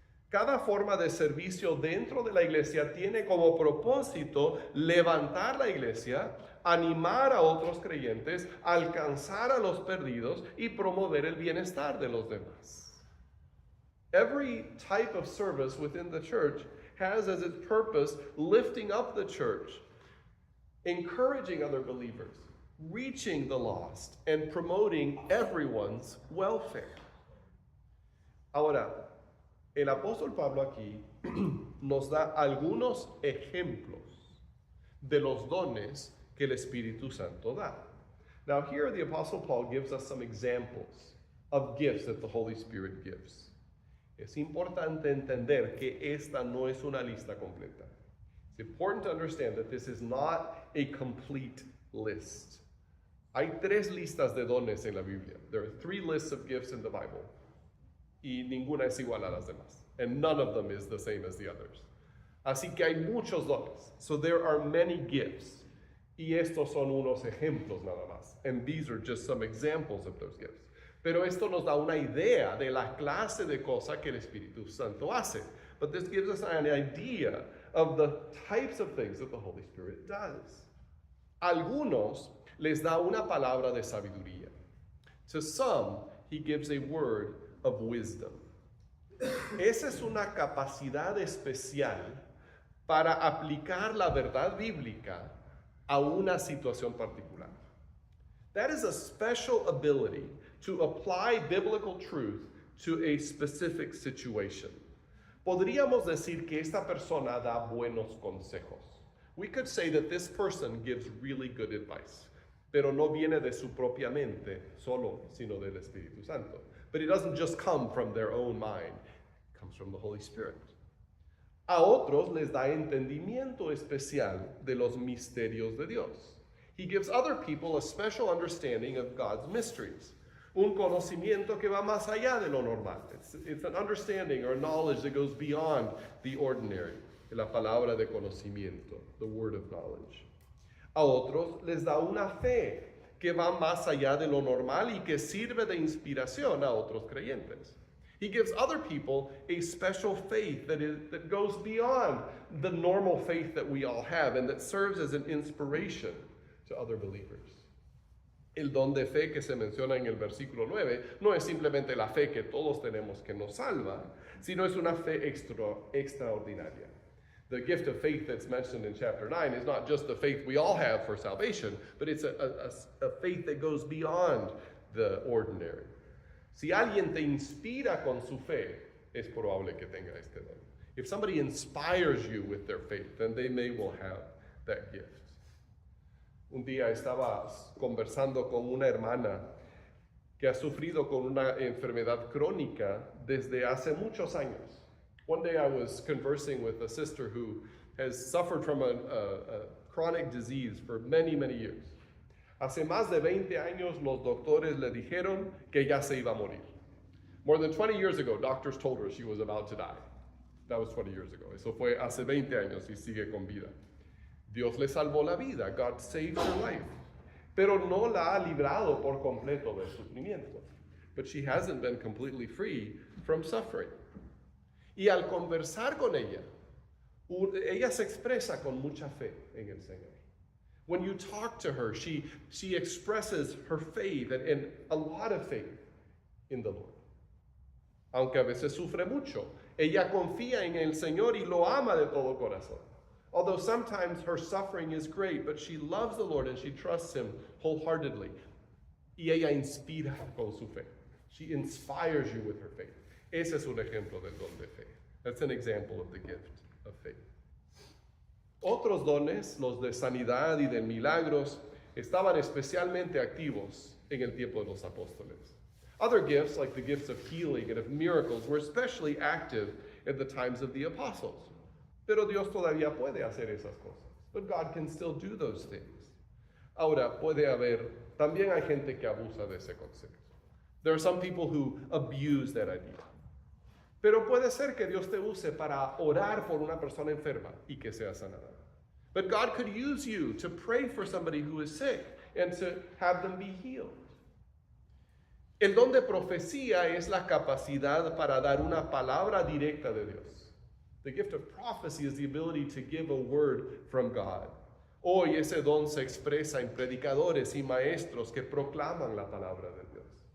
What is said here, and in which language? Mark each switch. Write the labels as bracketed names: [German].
[Spanish] Cada forma de servicio dentro de la iglesia tiene como propósito levantar la iglesia, animar a otros creyentes, alcanzar a los perdidos y promover el bienestar de los demás. [English] Every type of service within the church has as its purpose lifting up the church, encouraging other believers, reaching the lost, and promoting everyone's welfare. [Spanish] Ahora, el apóstol Pablo aquí nos da algunos ejemplos de los dones que el Espíritu Santo da. [English] Now here the apostle Paul gives us some examples of gifts that the Holy Spirit gives. [Spanish] Es importante entender que esta no es una lista completa. [English] It's important to understand that this is not a complete list. [Spanish] Hay tres listas de dones en la Biblia. [English] There are 3 lists of gifts in the Bible. [Spanish] Y ninguna es igual a las demás. [English] And none of them is the same as the others. [Spanish] Así que hay muchos dones. [English] So there are many gifts. [Spanish] Y estos son unos ejemplos nada más. [English] And these are just some examples of those gifts. [Spanish] Pero esto nos da una idea de la clase de cosa que el Espíritu Santo hace. [English] But this gives us an idea of the types of things that the Holy Spirit does. [Spanish] Algunos les da una palabra de sabiduría. [English] To some, He gives a word of wisdom. [Spanish] Esa es una capacidad especial para aplicar la verdad bíblica a una situación particular. [English] That is a special ability to apply biblical truth to a specific situation. [Spanish] Podríamos decir que esta persona da buenos consejos. [English] We could say that this person gives really good advice, [Spanish] pero no viene de su propia mente solo, sino del Espíritu Santo. [English] But it doesn't just come from their own mind. It comes from the Holy Spirit. [Spanish] A otros les da entendimiento especial de los misterios de Dios. [English] He gives other people a special understanding of God's mysteries. [Spanish] Un conocimiento que va más allá de lo normal. [English] It's an understanding or knowledge that goes beyond the ordinary. [Spanish] La palabra de conocimiento, [English] the word of knowledge. [Spanish] A otros les da una fe que va más allá de lo normal y que sirve de inspiración a otros creyentes. [English] He gives other people a special faith that goes beyond the normal faith that we all have and that serves as an inspiration to other believers. [Spanish] El don de fe que se menciona en el versículo 9 no es simplemente la fe que todos tenemos que nos salva, sino es una fe extraordinaria. [English] The gift of faith that's mentioned in chapter 9 is not just the faith we all have for salvation, but it's a faith that goes beyond the ordinary. [Spanish] Si alguien te inspira con su fe, es probable que tenga este don. [English] If somebody inspires you with their faith, then they may well have that gift. [Spanish] Un día estaba conversando con una hermana que ha sufrido con una enfermedad crónica desde hace muchos años. [English] One day I was conversing with a sister who has suffered from a chronic disease for many, many years. [Spanish] Hace más de 20 años los doctores le dijeron que ya se iba a morir. [English] More than 20 years ago, doctors told her she was about to die. That was 20 years ago. [Spanish] Eso fue hace 20 años y sigue con vida. Dios le salvó la vida. [English] God saved her life. [Spanish] Pero no la ha librado por completo del sufrimiento. [English] But she hasn't been completely free from suffering. [Spanish] Y al conversar con ella, ella se expresa con mucha fe en el Señor. [English] When you talk to her, she expresses her faith and a lot of faith in the Lord. [Spanish] Aunque a veces sufre mucho, ella confía en el Señor y lo ama de todo corazón. [English] Although sometimes her suffering is great, but she loves the Lord and she trusts Him wholeheartedly. [Spanish] Y ella inspira con su fe. [English] She inspires you with her faith. [Spanish] Ese es un ejemplo del don de fe. [English] That's an example of the gift of faith. [Spanish] Otros dones, los de sanidad y de milagros, estaban especialmente activos en el tiempo de los apóstoles. [English] Other gifts, like the gifts of healing and of miracles, were especially active at the times of the apostles. [Spanish] Pero Dios todavía puede hacer esas cosas. [English] But God can still do those things. [Spanish] Ahora, puede haber, también hay gente que abusa de ese concepto. [English] There are some people who abuse that idea. [Spanish] Pero puede ser que Dios te use para orar por una persona enferma y que sea sanada. [English] But God could use you to pray for somebody who is sick and to have them be healed. [Spanish] El don de profecía es la capacidad para dar una palabra directa de Dios. [English] The gift of prophecy is the ability to give a word from God. [Spanish] Hoy ese don se expresa en predicadores y maestros que proclaman la palabra de Dios.